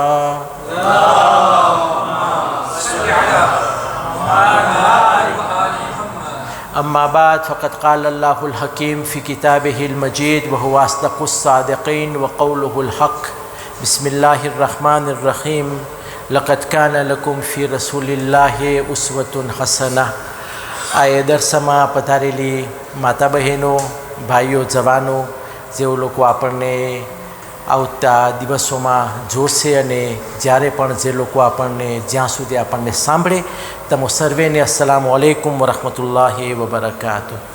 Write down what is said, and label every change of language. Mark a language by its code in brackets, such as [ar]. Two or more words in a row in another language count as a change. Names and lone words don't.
[ar] أما بعد فقد قال الله الحكيم في كتابه المجيد وهو أصدق الصادقين وقوله الحق. بسم الله الرحمن الرحيم. لقد كان لكم في رسول الله أسوة حسنة. [gu] આ દરસમાં પધારેલી માતા બહેનો, ભાઈઓ, જવાનો જેઓ લોકો આપણને આવતા દિવસોમાં જોશે અને જ્યારે પણ જે લોકો આપણને જ્યાં સુધી આપણને સાંભળે તમો સર્વેને [ar] السلام عليكم ورحمة الله وبركاته.